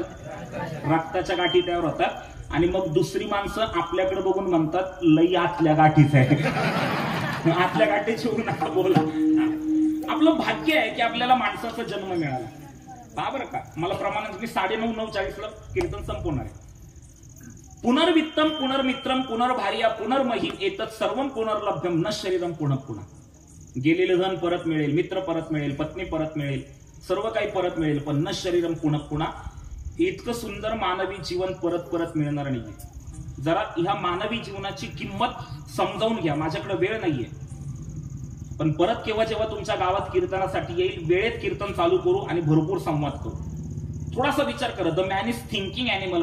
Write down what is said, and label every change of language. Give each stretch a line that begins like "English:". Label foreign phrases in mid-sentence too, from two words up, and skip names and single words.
Marathi: रक्ताच्या गाठी तयार होतात. आणि मग दुसरी माणसं आपल्याकडे बघून म्हणतात लई आतल्या गाठीच आहे. आतल्या गाठीची होऊ नका बोला. आपलं भाग्य आहे की आपल्याला माणसाचा जन्म मिळाला. पहा बरं का, मला प्रमाणात मी 9:30-9:40 कीर्तन संपवणार आहे.
Sanskrit: पुनर्वित्तम पुनर्मित्रम पुनर्भार्या पुनर्मही एतत् सर्वम पुनर्लभ्यम न शरीरम पुनः पुन्हा.
Marathi: गेलेलं धन परत मिळेल, मित्र परत मिळेल, पत्नी परत मिळेल, सर्व काही परत मिळेल, पण
Sanskrit: न शरीरम पुनः
Marathi: पुन्हा. इतकं सुंदर मानवी जीवन परत परत मिळणार नाहीये. जरा ह्या मानवी जीवनाची किंमत समजावून घ्या. माझ्याकडे वेळ नाहीये, पण परत केव्हा जेव्हा तुमच्या गावात कीर्तनासाठी येईल, वेळेत कीर्तन चालू करू आणि भरपूर संवाद करू. थोडासा विचार करा.
English: The man is thinking animal.